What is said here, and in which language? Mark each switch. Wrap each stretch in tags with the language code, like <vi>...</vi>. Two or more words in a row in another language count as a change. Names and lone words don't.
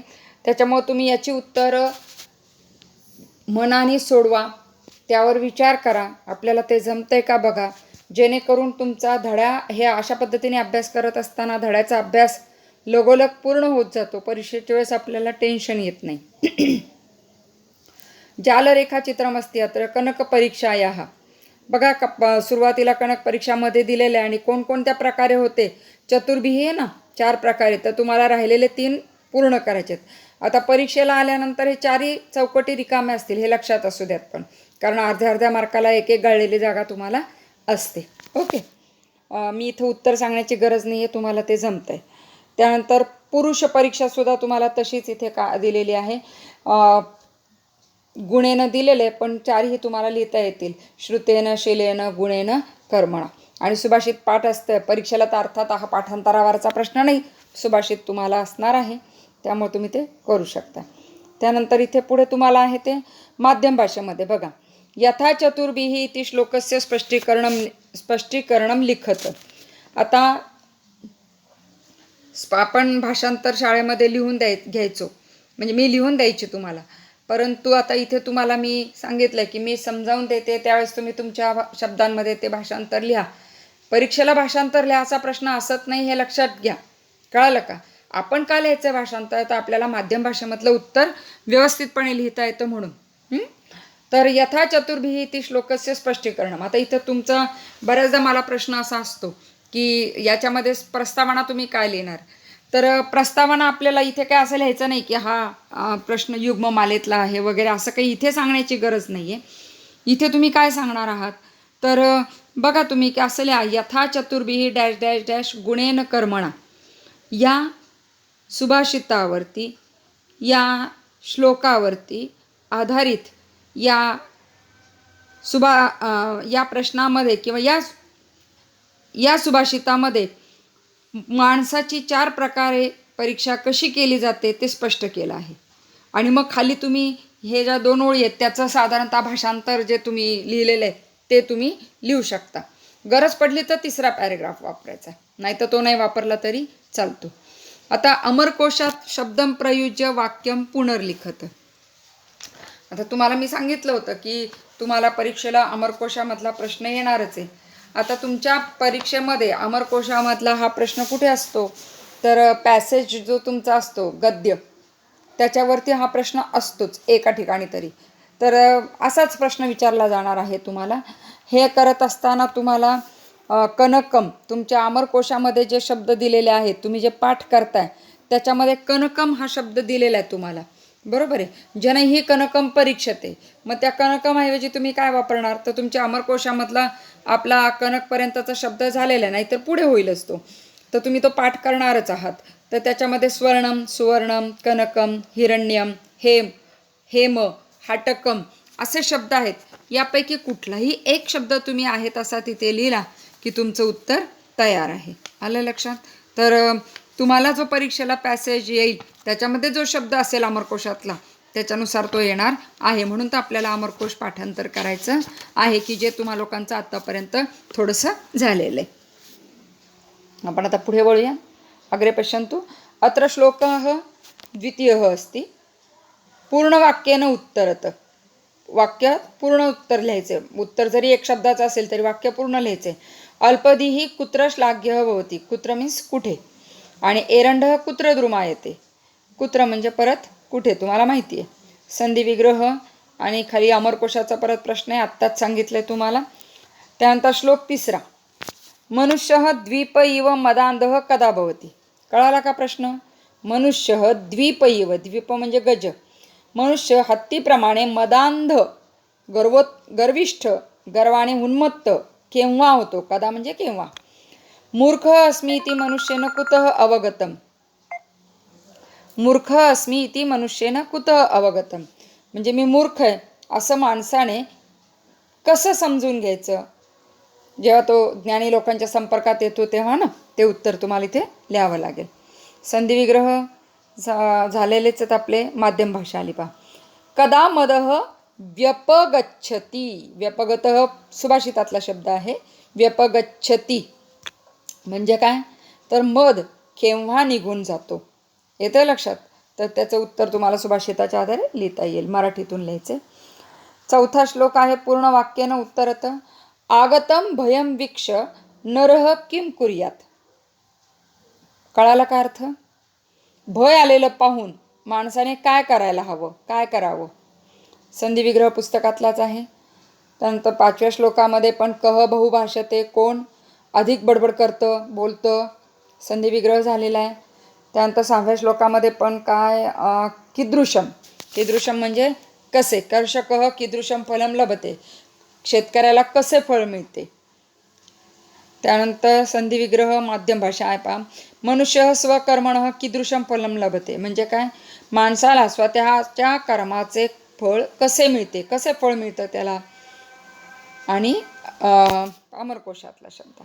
<mr>त्याच्यामुळे तुम्ही याची उत्तरं मनाने सोडवा, त्यावर विचार करा, आपल्याला ते जमतंय का बघा, जेणेकरून तुमचा धडा हे अशा पद्धतीने अभ्यास करत असताना धड्याचा अभ्यास लगोलग पूर्ण होत जातो. परीक्षेच्या वेळेस आपल्याला टेन्शन येत नाही.</mr> <sa>जालरेखाचित्रमस्ति अत्र कनकपरीक्षायाः.</sa> <mr>बघा, सुरुवातीला कणक परीक्षामध्ये दिलेले आणि कोणकोणत्या प्रकारे होते. चतुर्भिही आहे ना, 4 प्रकारे. तर तुम्हाला राहिलेले 3 पूर्ण करायचे आहेत. आता परीक्षेला आल्यानंतर हे 4ही चौकटी रिकामे असतील, हे लक्षात असू द्यात. पण कारण अर्ध्या मार्काला एक गाळलेली जागा तुम्हाला असते. ओके, मी इथं उत्तर सांगण्याची गरज नाही आहे, तुम्हाला ते जमतं आहे. त्यानंतर पुरुष परीक्षासुद्धा तुम्हाला तशीच इथे का दिलेली आहे. गुणेनं दिलेले, पण 4ही तुम्हाला लिहिता येतील.</mr> <sa>श्रुतेन, शिलेन, गुणेन, कर्मणा.</sa> <mr>आणि सुभाषित पाठ असतं परीक्षेला. तर अर्थात हा पाठांतरावरचा प्रश्न नाही, सुभाषित तुम्हाला असणार आहे, त्यामुळे तुम्ही ते करू शकता. त्यानंतर इथे पुढे तुम्हाला आहे ते माध्यम भाषेमध्ये. बघा,</mr> <sa>यथा चतुर्भिः इति श्लोकस्य स्पष्टीकरणं लिखत.</sa> <mr>आता आपण भाषांतर शाळेमध्ये लिहून घ्यायचो, म्हणजे मी लिहून द्यायची तुम्हाला. परंतु आता इथे तुम्हाला मी सांगितलं की मी समजावून देते, त्यावेळेस तुम्ही तुमच्या शब्दांमध्ये ते भाषांतर लिहा. परीक्षेला भाषांतर लिहायचा प्रश्न असत नाही, हे लक्षात घ्या. कळालं का? आपण का लिहायचं भाषांतर? तर आपल्याला माध्यम भाषेमधलं उत्तर व्यवस्थितपणे लिहिता येतं म्हणून.</mr> <sa>तर यथा चतुर्भिः इति श्लोकस्य स्पष्टीकरणं.</sa> <mr>आता इथं तुमचा बऱ्याचदा मला प्रश्न असा असतो की याच्यामध्ये प्रस्तावना तुम्ही काय लिहिणार. तर प्रस्तावना आपल्याला इथे काय असं लिहायचं नाही की हा प्रश्न युग्ममालेतला आहे वगैरे, असं काही इथे सांगण्याची गरज नाही आहे. इथे तुम्ही काय सांगणार आहात तर बघा तुम्ही की असं लिहा,</mr> <sa>यथा चतुर्भिः</sa> <en>dash dash dash</en> <sa>गुणेन कर्मणा.</sa> <mr>या सुभाषितावरती, या श्लोकावरती आधारित या प्रश्नामध्ये किंवा या सुभाषितामध्ये माणसाची 4 प्रकारे परीक्षा कशी केली जाते ते स्पष्ट केलं आहे. आणि मग खाली तुम्ही हे ज्या 2 ओळी आहेत त्याचं साधारणतः भाषांतर जे तुम्ही लिहिलेलं आहे ते तुम्ही लिहू शकता. गरज पडली तर 3रा पॅरेग्राफ वापरायचा, नाही तर तो नाही वापरला तरी चालतो.</mr> <sa>आता अमरकोशात शब्दं प्रयुज्य वाक्यम पुनर्लिखत.</sa> <mr>आता तुम्हाला मी सांगितलं होतं की तुम्हाला परीक्षेला अमरकोशामधला प्रश्न येणारच आहे. आता तुमच्या परीक्षेमध्ये अमरकोशामधला हा प्रश्न कुठे असतो तर पॅसेज जो तुमचा असतो, गद्य, त्याच्यावरती हा प्रश्न असतोच एका ठिकाणी तरी. तर असाच प्रश्न विचारला जाणार आहे तुम्हाला. हे करत असताना तुम्हाला कनकम, तुमच्या अमरकोशामध्ये जे शब्द दिलेले आहेत, तुम्ही जे पाठ करताय त्याच्यामध्ये कनकम हा शब्द दिलेला आहे तुम्हाला, बरोबर आहे.</mr> <sa>जनैः कनकम परीक्षते.</sa> <mr>मग त्या कनकमऐवजी तुम्ही काय वापरणार तर तुमच्या अमरकोशामधला आपला कनकपर्यंतचा शब्द झालेला आहे, नाहीतर पुढे होईलच तो. तर तुम्ही तो पाठ करणारच आहात. तर त्याच्यामध्ये स्वर्णम, सुवर्णम, कनकम, हिरण्यम, हेम, हाटकम असे शब्द आहेत. यापैकी कुठलाही एक शब्द तुम्ही आहे तसा तिथे लिहिला की तुमचं उत्तर तयार आहे. आलं लक्षात? तर तुम्हाला जो परीक्षेला पॅसेज येईल त्याच्यामध्ये जो शब्द असेल अमरकोशातला त्याच्यानुसार तो येणार आहे. म्हणून तर आपल्याला अमरकोश पाठांतर करायचं आहे की जे तुम्हा लोकांचं आत्तापर्यंत थोडंसं झालेलं आहे. आपण आता पुढे वळूया.</mr> <sa>अग्रे पश्यन्तु. अत्र श्लोकः द्वितीयः अस्ति. पूर्णवाक्येन उत्तरत.</sa> <mr>वाक्यात पूर्ण उत्तर लिहायचे. उत्तर जरी एक शब्दाचं असेल तरी वाक्य पूर्ण लिहायचे.</mr> <sa>अल्पदिः कुत्र श्लाघ्यः भवति.</sa> <mr>कुत्र मीन्स कुठे. आणि</mr> <sa>एरंडः कुत्र द्रुमायते.</sa> <mr>कुत्र म्हणजे परत कुठे, तुम्हाला माहिती आहे. संधिविग्रह आणि खाली अमरकोशाचा परत प्रश्न आहे, आत्ताच सांगितलं आहे तुम्हाला. त्यानंतर श्लोक 3.</mr> <sa>मनुष्य द्वीप इव मदांधः कदा भवति.</sa> <mr>कळाला का प्रश्न?</mr> <sa>मनुष्य द्वीप इव,</sa> <mr>द्वीप म्हणजे गज, मनुष्य हत्तीप्रमाणे मदांध गर्विष्ठ गर्वाने उन्मत्त केव्हा होतो? कदा म्हणजे केव्हा.</mr> <sa>मूर्ख अस्मि इति मनुष्येन कुतः अवगतम. मूर्ख अस्मि इति मनुष्येन कुतः अवगतम</sa> <mr>म्हणजे मी मूर्ख आहे असं माणसाने कसं समजून घ्यायचं जेव्हा तो ज्ञानी लोकांच्या संपर्कात येतो तेव्हा ना. ते उत्तर तुम्हाला इथे लिहावं लागेल. संधिविग्रह झालेलेच आहेत आपले. माध्यम भाषा आली पहा.</mr> <sa>कदा मदः व्यपगच्छति.</sa> <mr>व्यपगतः सुभाषितातला शब्द आहे. व्यपगच्छति म्हणजे काय? तर मद केव्हा निघून जातो. येतं लक्षात? तर त्याचं उत्तर तुम्हाला सुभाषिताच्या आधारे लिहिता येईल. मराठीतून लिहायचे. 4था श्लोक आहे. पूर्ण वाक्यानं उत्तरत.</mr> <sa>आगतम भयम वीक्ष नरः किम कुर्यात.</sa> <mr>कळाला का अर्थ? भय आलेलं पाहून माणसाने काय करायला हवं, काय करावं. संधिविग्रह पुस्तकातलाच आहे. त्यानंतर 5व्या श्लोकामध्ये पण</mr> <sa>कह बहुभाषते,</sa> <mr>कोण अधिक बडबड करतं, बोलतं, संधिविग्रह झालेला आहे. त्यानंतर 6व्या श्लोकामध्ये पण काय कीदृशम. कीदृशम म्हणजे कसे.</mr> <sa>कर्षकः कीदृशम फलम लभते.</sa> <mr>शेतकऱ्याला कसे फळ मिळते. त्यानंतर संधिविग्रह माध्यम भाषा आहे पहा.</mr> <sa>मनुष्य स्वकर्मणः कीदृशम फलम लभते</sa> <mr>म्हणजे काय? माणसाला स्वतःच्या कर्माचे फळ कसे मिळते, कसे फळ मिळतं त्याला. आणि अमरकोशातला शब्द.</mr>